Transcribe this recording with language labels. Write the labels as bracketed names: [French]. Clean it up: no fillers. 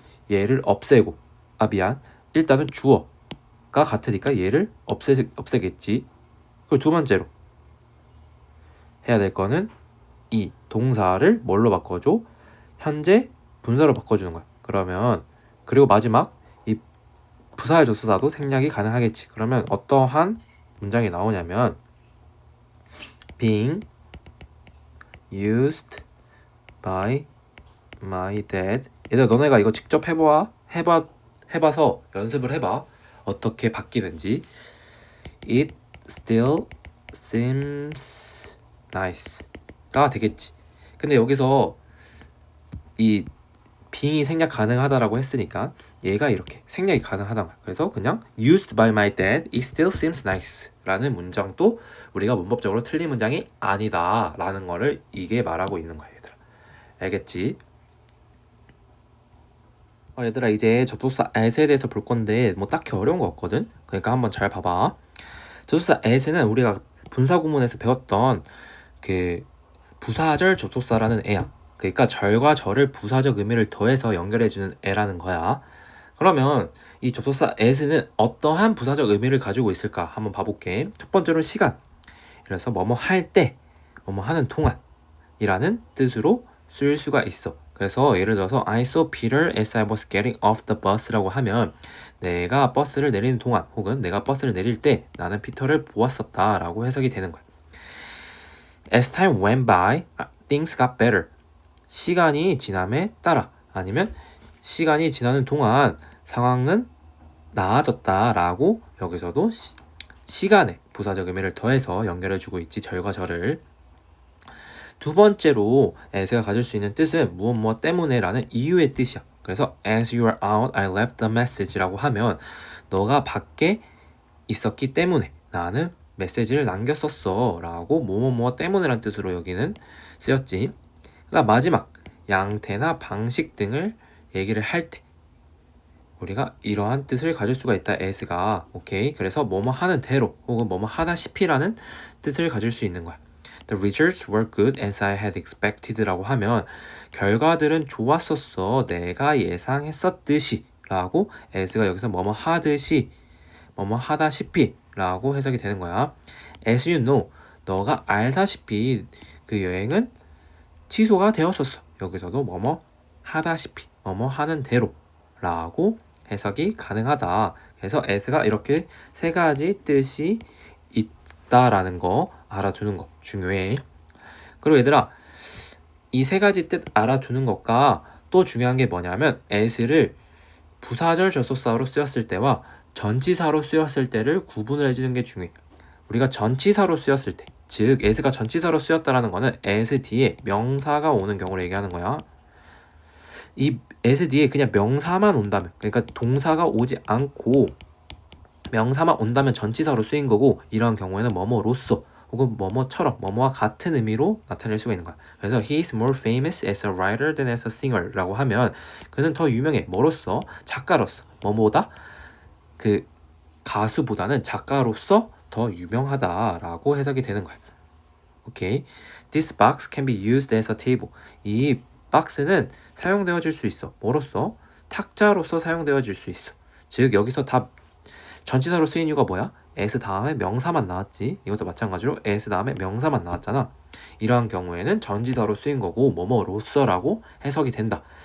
[Korean] 얘를 없애고, 미안, 일단은 주어가 같으니까 얘를 없애겠지. 그리고 두 번째로 해야 될 거는 이 동사를 뭘로 바꿔줘? 현재 분사로 바꿔주는 거야. 그러면 그리고 마지막 이 부사의 조사도 생략이 가능하겠지. 그러면 어떠한 문장이 나오냐면 [English] being used by my dad. [Korean] 얘들아 너네가 이거 직접 해봐서 연습을 해봐. 어떻게 바뀌는지. [English] It still seems nice가 [Korean] 되겠지. 근데 여기서 이 being이 생략 가능하다라고 했으니까 얘가 이렇게 생략이 가능하단 말이야. 그래서 그냥 [English] used by my dad, it still seems nice [Korean] 라는 문장도 우리가 문법적으로 틀린 문장이 아니다 라는 거를 이게 말하고 있는 거야. 얘들아 알겠지? 얘들아 이제 접속사 as에 대해서 볼 건데 뭐 딱히 어려운 거 없거든? 그러니까 한번 잘 봐봐. 접속사 as는 우리가 분사구문에서 배웠던 그 부사절 접속사라는 애야. 그러니까 절과 절을 부사적 의미를 더해서 연결해주는 애라는 거야. 그러면 이 접속사 as는 어떠한 부사적 의미를 가지고 있을까 한번 봐볼게. 첫 번째로 시간. 그래서 뭐뭐 할 때, 뭐뭐 하는 동안이라는 뜻으로 쓰일 수가 있어. 그래서 예를 들어서 [English] I saw Peter as I was getting off the bus [Korean] 라고 하면 내가 버스를 내리는 동안 혹은 내가 버스를 내릴 때 나는 피터를 보았었다 라고 해석이 되는 거야. [English] As time went by, things got better. [Korean] 시간이 지남에 따라 아니면 시간이 지나는 동안 상황은 나아졌다 라고 여기서도 시간에 부사적 의미를 더해서 연결해주고 있지. 절과 절을. 두 번째로 as가 가질 수 있는 뜻은 무엇 때문에 라는 이유의 뜻이야. 그래서 [English] as you are out, I left the message [Korean] 라고 하면 너가 밖에 있었기 때문에 나는 메시지를 남겼었어 라고 무엇 때문에 라는 뜻으로 여기는 쓰였지. 그다음 마지막 양태나 방식 등을 얘기를 할 때 우리가 이러한 뜻을 가질 수가 있다. as가 오케이. 그래서 뭐뭐 하는 대로 혹은 뭐뭐 하다시피라는 뜻을 가질 수 있는 거야. [English] The results were good as I had expected라고 [Korean] 하면 결과들은 좋았었어. 내가 예상했었듯이 라고 as가 여기서 뭐뭐 하듯이 뭐뭐 하다시피 라고 해석이 되는 거야. [English] As you know, [Korean] 너가 알다시피 그 여행은 취소가 되었었어. 여기서도 뭐뭐 하다시피 뭐뭐 하는 대로 라고 해석이 가능하다. 그래서 as가 이렇게 세 가지 뜻이 있다라는 거 알아두는 거 중요해. 그리고 얘들아 이 세 가지 뜻 알아두는 것과 또 중요한 게 뭐냐면 as를 부사절 접속사로 쓰였을 때와 전치사로 쓰였을 때를 구분을 해주는 게 중요해. 우리가 전치사로 쓰였을 때, 즉 as가 전치사로 쓰였다라는 거는 as 뒤에 명사가 오는 경우를 얘기하는 거야. 이 as 뒤에 그냥 명사만 온다면, 그러니까 동사가 오지 않고 명사만 온다면 전치사로 쓰인 거고, 이러한 경우에는 뭐뭐로서 혹은 뭐뭐처럼 뭐뭐와 같은 의미로 나타낼 수가 있는 거야. 그래서 [English] he is more famous as a writer than as a singer [Korean] 라고 하면 그는 더 유명해. 뭐로서? 작가로서. 뭐뭐다? 그 가수보다는 작가로서 더 유명하다라고 해석이 되는 거야. 오케이. [English] This box can be used as a table. [Korean] 이 박스는 사용되어질 수 있어. 뭐로서? 탁자로서 사용되어질 수 있어. 즉 여기서 다 전치사로 쓰인 이유가 뭐야? as 다음에 명사만 나왔지. 이것도 마찬가지로 as 다음에 명사만 나왔잖아. 이러한 경우에는 전치사로 쓰인 거고 뭐뭐로서라고 해석이 된다.